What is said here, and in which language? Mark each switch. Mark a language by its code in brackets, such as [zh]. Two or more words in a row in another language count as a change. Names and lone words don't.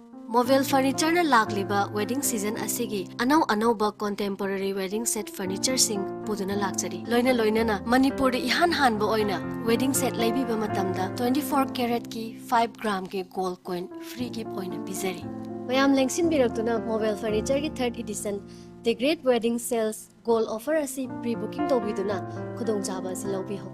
[mni] Mobile furniture na lagliba [en] wedding season [mni] asigi anau [en] contemporary wedding set furniture [mni] sing puduna lakchari loina na Manipur ihan hanba oina [en] wedding set [mni] laibiba matamda 24 carat ki 5 gram ki [en] gold coin free gift [mni] oina bizari mayam lengsin biraktuna mobile furniture ki 3rd edition [en] the great wedding sales gold offer [mni] asi pre-booking tobiduna khudong chaba silobi ho